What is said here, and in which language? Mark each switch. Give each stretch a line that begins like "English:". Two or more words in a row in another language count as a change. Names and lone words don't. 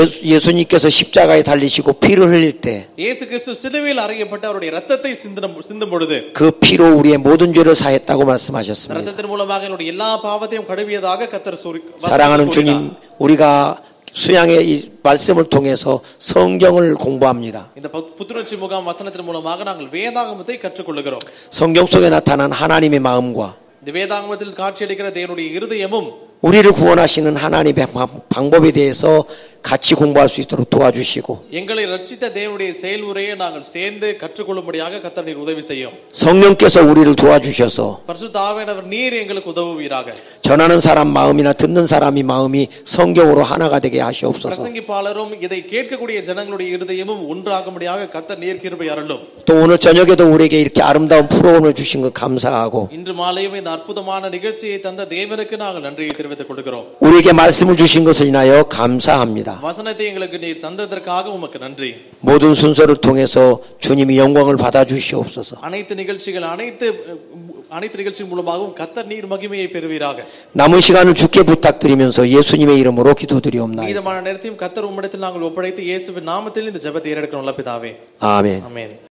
Korean: 예수님께서 십자가에 달리시고 피를 흘릴 때
Tamil: இயேசு கிறிஸ்து சிலுவையில் அறையப்பட்டு அவருடைய இரத்தத்தை சிந்தும் பொழுது
Korean: 그 피로 우리의 모든 죄를 사했다고 말씀하셨습니다.
Tamil: இரத்தத்தின் மூலமாக எங்களுடைய எல்லா பாவத்தையும் கழுவியதாக கர்த்தர்
Korean: 사랑하는 주님, 우리가 수양의 이 말씀을 통해서 성경을 공부합니다.
Tamil: இந்த புத்துணர்ச்சி முகாம் வசனத்தின் மூலமாக நாங்கள் வேதாகமத்தை கற்றுக்கொள்கிறோம்.
Korean: 성경 속에 나타난 하나님의 마음과
Tamil: இந்த வேதாகமத்தில் காட்சியளிக்கிற தேவனுடைய இருதயமும்
Korean: 우리를 구원하시는 하나님의 방법에 대해서 같이 공부할 수 있도록 도와주시고
Tamil: எங்களை ரட்சித்த தேவனுடைய செயல்முறையை நாங்கள் சேர்ந்து கற்றுக்கொள்ளும்படியாக கர்த்தர் நீர் உதவி செய்யும்.
Korean: 성령께서 우리를 도와주셔서
Tamil: பரிசுத்த ஆவியானவர் நீர் எங்களுக்கு உதவுவீராக.
Korean: 전하는 사람 마음이나 듣는 사람이 마음이 성경으로 하나가 되게 하시옵소서.
Tamil: பிரசங்கிப்பாளரும் இதை கேட்கக்கூடிய ஜனங்களுடைய இருதயமும் ஒன்றாகும்படியாக கர்த்தர் நீர் கிருபை அருளும்.
Korean: 또 오늘 저녁에도 우리에게 이렇게 아름다운 프로그램을 주신 것 감사하고
Tamil: இன்று மாலையும் இந்த அற்புதமான நிகழ்ச்சியை தந்த தேவனுக்கு நாங்கள் நன்றியை தெரிவித்துக் கொள்கிறோம்.
Korean: 우리에게 말씀을 주신 것을 인하여 감사합니다.
Tamil: வசனத்தை எங்களுக்கு நீர் தந்ததற்காக உமக்கு நன்றி.
Korean: 모든 순서를 통해서 주님이 영광을 받아 주시옵소서.
Tamil: அனைத்து நிகழ்ச்சிகள் அனைத்து நிகழ்ச்சிகள் மூலமாகவும் கர்த்தர் நீர் மகிமையை பெறுவீராக.
Korean: 남은 시간을 주께 부탁드리면서 예수님의 이름으로 기도드리옵나이다.
Tamil: மீதமான நேரத்தையும் கர்த்தர் உம்மிடத்தில் நாங்கள் ஒப்படைத்து இயேசுவின் நாமத்தில் இந்த ஜெபத்தை ஏறெடுக்கிறோம் பிதாவே.
Korean: 아멘.
Tamil: ஆமென்.